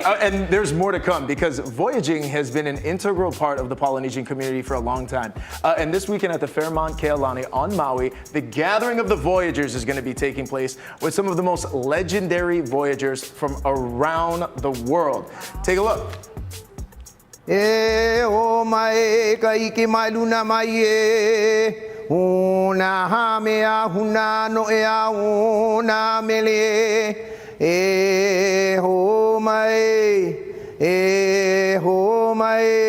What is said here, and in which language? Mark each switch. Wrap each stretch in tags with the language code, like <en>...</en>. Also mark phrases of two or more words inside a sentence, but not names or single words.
<en>And there's more to come because Voyaging has been an integral part of the Polynesian community for a long time. And this weekend at the Fairmont Kealani on Maui, the Gathering of the Voyagers is going to be taking place with some of the most legendary Voyagers from around the world. Take a look.</en> <haw>E o mai ka iki mai luna mai e una ha mea huna no e a una mele e ho mai e ho mai</haw>